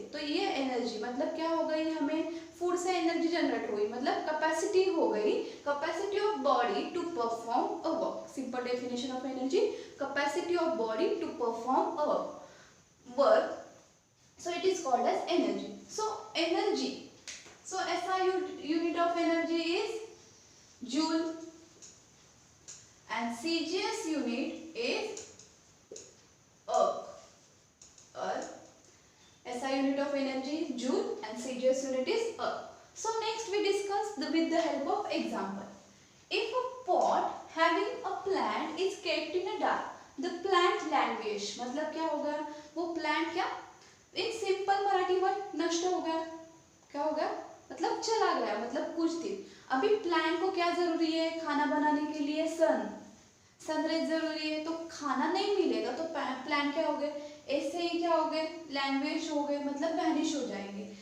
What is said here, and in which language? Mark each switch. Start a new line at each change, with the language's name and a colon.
Hindi: तो ये एनर्जी मतलब क्या हो गई, हमें फूड से एनर्जी जनरेट हुई, मतलब कैपेसिटी हो गई,
English: Capacity of body to perform a work. Simple definition of energy, capacity of body to perform a work, so it is called as energy. So energy, so SI unit of energy is joule and CGS unit is earth. SI unit of energy is joule and CGS unit is earth. So next we discuss with the help of example. If a pot having a plant is kept in a dark, the plant languish,
Hindi: मतलब क्या होगा, वो plant क्या
English: in simple Marathi word
Hindi: नष्ट हो गया, क्या हो गया, मतलब चला गया, मतलब कुछ दिन। अभी प्लांट को क्या जरूरी है, खाना बनाने के लिए सनराइज जरूरी है, तो खाना नहीं मिलेगा तो प्लांट क्या हो गए, ऐसे ही क्या हो गए, लैंग्वेज हो गए, मतलब वैनिश हो जाएंगे।